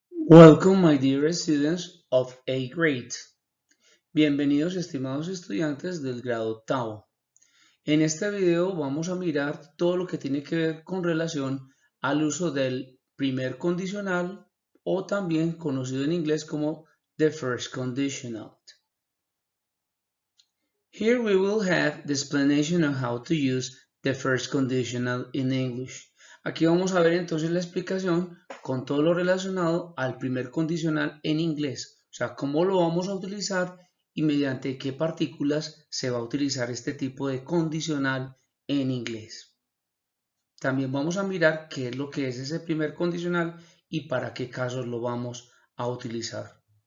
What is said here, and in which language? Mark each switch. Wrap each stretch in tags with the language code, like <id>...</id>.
<en>Welcome, my dear students of A grade.</en> <es>Bienvenidos, estimados estudiantes del grado octavo. En este video vamos a mirar todo lo que tiene que ver con relación al uso del primer condicional o también conocido en inglés como the first conditional.</es> <en>Here we will have the explanation of how to use the first conditional in English.</en> <es>Aquí vamos a ver entonces la explicación con todo lo relacionado al primer condicional en inglés, o sea, cómo lo vamos a utilizar y mediante qué partículas se va a utilizar este tipo de condicional en inglés. También vamos a mirar qué es lo que es ese primer condicional y para qué casos lo vamos a utilizar.</es>